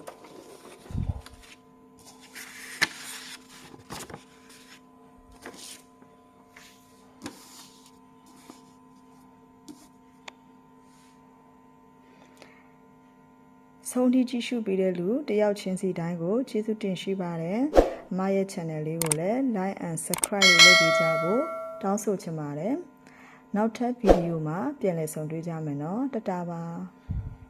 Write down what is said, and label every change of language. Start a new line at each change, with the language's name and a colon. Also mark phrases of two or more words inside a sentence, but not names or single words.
Burmese: ဆုံးထိကြည့်ရှုပေးတဲ့လူတယောက်ချင်းစီတိုင်းကိုကျေးဇူးတင်ရှိပါတယ်အမရဲ့ channel လေးကိုလည်း
English: like and subscribe
Burmese: လုပ်ပေးကြဖို့တောင်းဆိုချင်ပါတယ်နောက်ထပ်ဗီဒီယိုမှာပြန်လည်ဆုံတွေ့ကြမယ်နော်တတားပါ